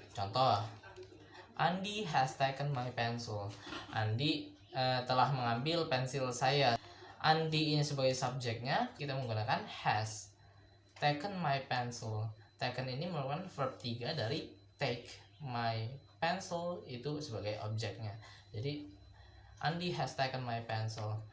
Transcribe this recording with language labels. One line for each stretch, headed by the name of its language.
English: Contoh, Andi has taken my pencil.
Indonesian: Andi telah mengambil pensil saya. Andi ini sebagai subjeknya, kita menggunakan has. Taken my pencil. Taken ini merupakan verb 3 dari take. My pencil itu sebagai objeknya.
English: Jadi Andi has taken my pencil.